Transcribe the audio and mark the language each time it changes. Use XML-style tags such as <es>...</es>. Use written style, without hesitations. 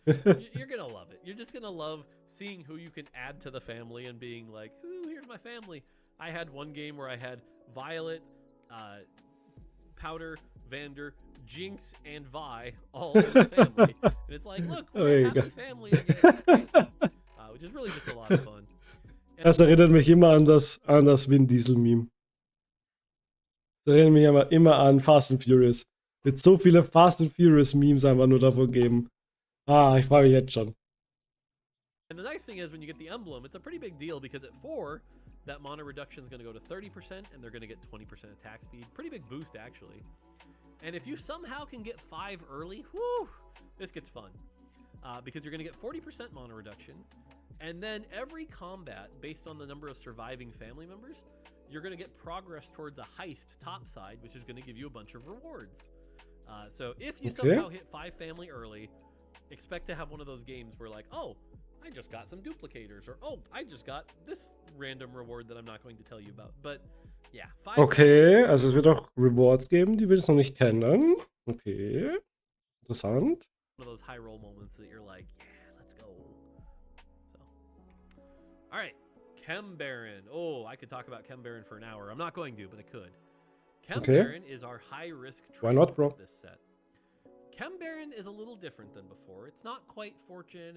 <en>You're going to love it. You're just going to love seeing who you can add to the family and being like, ooh, here's my family. I had one game where I had Violet, Powder, Vander, Jinx, and Vi all in the family. And it's like, look, we're a happy family again. Which is really just a lot of fun.</en> <de>Das erinnert mich immer an das Vin Diesel-Meme. Das erinnert mich immer an Fast and Furious. Wird so viele Fast and Furious Memes einfach nur davon geben. Ich freue mich jetzt schon.</de> <en>And the nice thing is when you get the emblem, it's a pretty big deal because at 4, that mana reduction is going to go to 30% and they're going to get 20% attack speed. Pretty big boost, actually. And if you somehow can get 5 early, whoo, this gets fun. Because you're going to get 40% mana reduction. And then every combat, based on the number of surviving family members, you're going to get progress towards a heist topside, which is going to give you a bunch of rewards. So if you somehow hit 5 family early, expect to have one of those games where like, oh, I just got some duplicators, or oh, I just got this random reward that I'm not going to tell you about. But yeah, 5</en> <de>Okay, also es wird auch Rewards geben, die wir jetzt noch nicht kennen. Okay, interessant.</de> <en>One of those high roll moments that you're like, yeah, let's go. So, all right, Chem Baron. Oh, I could talk about Chem Baron for an hour. I'm not going to, but I could. Chem Baron is our high risk trait. Why not, bro? This set. Chem Baron is a little different than before. It's not quite Fortune.</en>